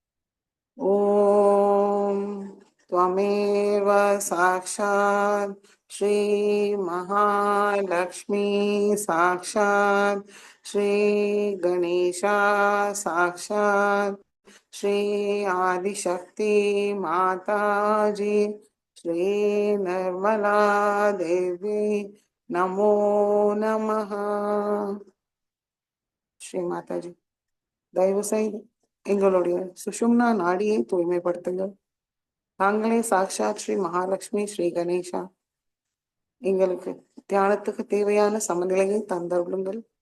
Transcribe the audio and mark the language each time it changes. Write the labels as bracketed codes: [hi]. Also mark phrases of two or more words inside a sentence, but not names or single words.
[sa] ओम त्वमेव साक्षात श्री महालक्ष्मी साक्षात श्री गणेशा साक्षात श्री आदिशक्ति माता जी श्री निर्मला देवी नमो नमः। श्री माता जी, [ta] தயவு செய்து எங்களுடைய சுஷும்னா நாடியை தூய்மைப்படுத்துங்கள். நாங்களே சாக்ஷாத் ஸ்ரீ மகாலட்சுமி ஸ்ரீ கணேஷா, எங்களுக்கு தியானத்துக்கு தேவையான சமநிலையை தந்தருளுங்கள்.